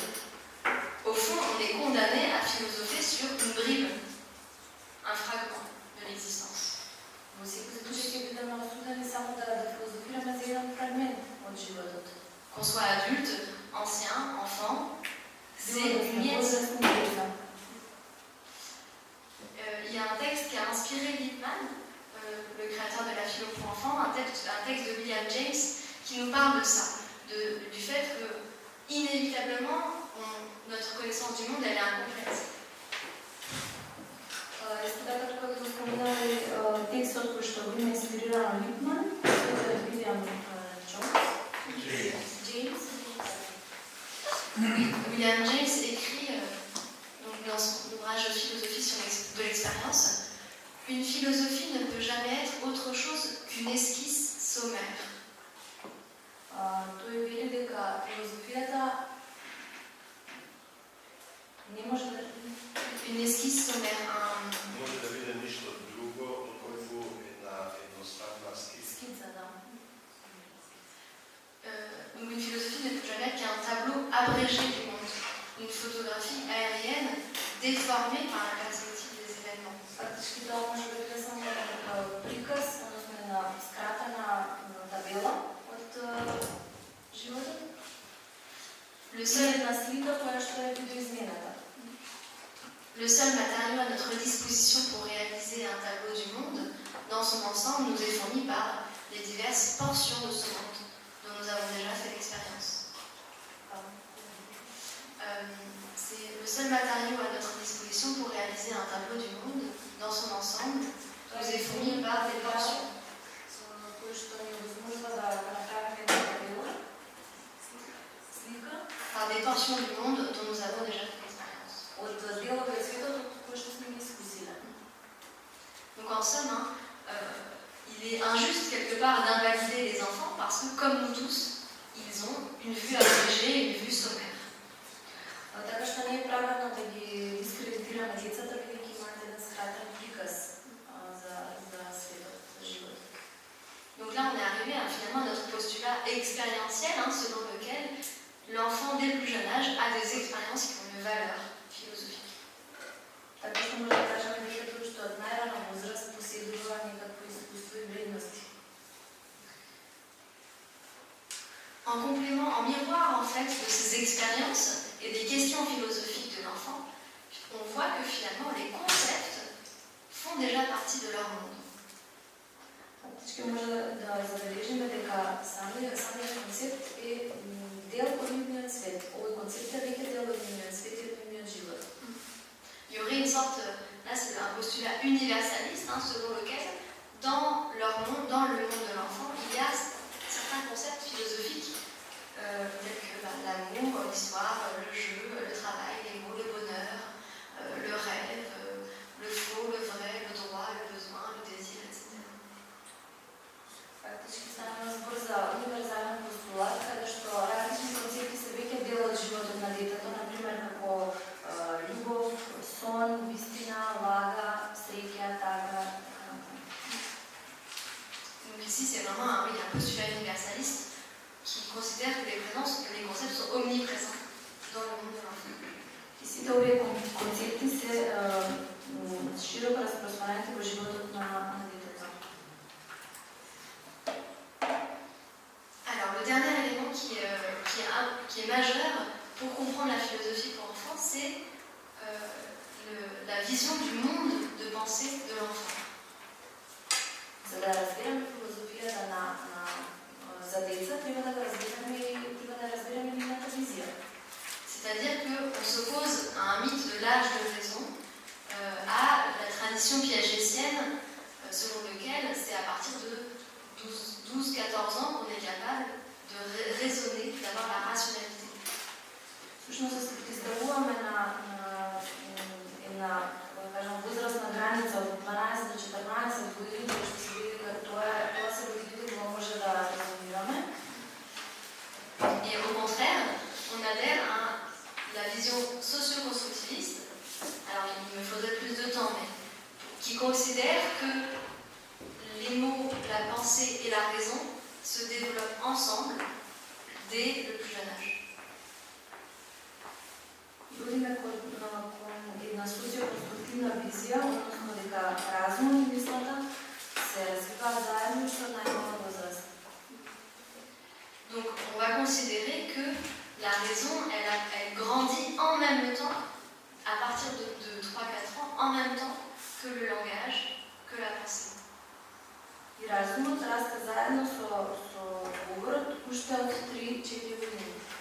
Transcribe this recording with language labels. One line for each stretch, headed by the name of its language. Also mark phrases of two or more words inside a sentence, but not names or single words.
French: Au fond, on est condamné à philosopher sur une bribe, un fragment de l'existence.
Macedonian: Во секој случај ќе бидеме осудени само да филозофираме за еден фрагмент од животот.
French: Qu'on soit adulte, ancien, enfant, c'est une miette. Il y a un texte qui a inspiré Lippmann, le créateur de la philo pour enfants, un texte de William James qui nous parle de ça, du fait que inévitablement notre connaissance du monde elle est incomplète.
Macedonian: Исто така тука го споминали текстот кој што го има инспириран Липман, тоа е Вилијам James.
French: William James écrit donc dans son ouvrage Philosophie de l'expérience, une philosophie ne peut jamais être autre chose qu'une esquisse sommaire.
Macedonian: Тој вели дека филозофијата не може да
French: une esquisse sommaire,
Macedonian: може да биде ништо друго, отколку една едноставна скица, да.
French: Donc une philosophie ne peut jamais être qu'un tableau abrégé du monde, une photographie aérienne déformée par la perspective des événements.
Macedonian: Фактички тоа може да биде само приказ, односно една скратена табела од
French: Le seul,
Macedonian: Една слика која што е видоизмената.
French: le seul matériau à notre disposition pour réaliser un tableau du monde dans son ensemble nous est fourni par les diverses portions de ce monde dont nous avons déjà fait l'expérience. C'est le seul matériau à notre disposition pour réaliser un tableau du monde dans son ensemble nous est fourni par des portions.
Macedonian: Кој што ни овозможува да направиме една табела, слика
French: Par des portions du monde dont nous avons déjà fait l'expérience.
Macedonian: од делови од светот од кои што сме ги искусиле.
French: Donc en somme, hein, il est injuste quelque part d'invalider les enfants parce que comme nous tous, ils ont une vue agrégée, une vue sommaire.
Macedonian: Така што не е правилно да ги дискредитираме децата, бидејќи имаат еден скратен приказ за светот, за живот.
French: Donc là, on est arrivé à finalement notre postulat expérientiel, hein, selon lequel l'enfant dès le plus jeune âge a des expériences qui ont une valeur philosophique.
Macedonian: Така што може да кажеме дека уште од најрана возраст поседува некакво искуство и вредности.
French: En complément, en miroir en fait de ces expériences et des questions philosophiques de l'enfant, on voit que finalement les concepts font déjà partie de leur monde.
Macedonian: Всички може да забележиме дека самиот концепт е дел од нивниот свет. Овој концепт е веќе дел од нивниот свет и од нивниот живот.
French: Il y aurait une sorte, là c'est un postulat universaliste, hein, selon lequel dans leur monde, dans le monde de l'enfant, il y a certains concepts philosophiques tels que l'amour, l'histoire, le jeu, le travail, les mots, le bonheur, le rêve, le faux, le vrai, le droit, le besoin, le désir, etc.
Macedonian: Фактички става збор за универзален постулат, каде што различни концепти се веќе дел од животот на детето, например како љубов, сон, вистина, лага, среќа, тага.
French: Donc ici c'est vraiment un postulat universaliste qui considère que les concepts sont omniprésents dans le monde de l'enfant.
Macedonian: И сите овие концепти се широко распространети во животот на детето.
French: Alors, le dernier élément qui est majeur pour comprendre la philosophie pour enfants, c'est la vision du monde de pensée de l'enfant.
Macedonian: За да разбираме филозофијата за деца, треба да разбираме нивната визија.
French: C'est-à-dire qu'on s'oppose à un mythe de l'âge de raison, à la tradition piagétienne, selon lequel c'est à partir de 12-14 ans qu'on est capable de raisonner, d'avoir la rationalité.
Macedonian: Всушност се противставуваме на една, кажам, возрастна граница од 12 до 14 години, кога што се види дека тоа се години кога може да резонираме.
French: Et au contraire, on adhère à la vision socio-constructiviste, alors il me faudrait plus de temps, mais qui considère que les mots, la pensée et la raison se développent ensemble dès le plus jeune âge.
Macedonian: Одиме кон една социоконструктивна визија, односно дека разумот и мислата се развиваат заедно уште од најмала возраст.
French: Donc on va considérer que la raison, elle grandit en même temps, à partir de 3-4 ans, en même temps que le langage, que la pensée.
Macedonian: И разумот расте заедно со говорот уште од 3-4 години.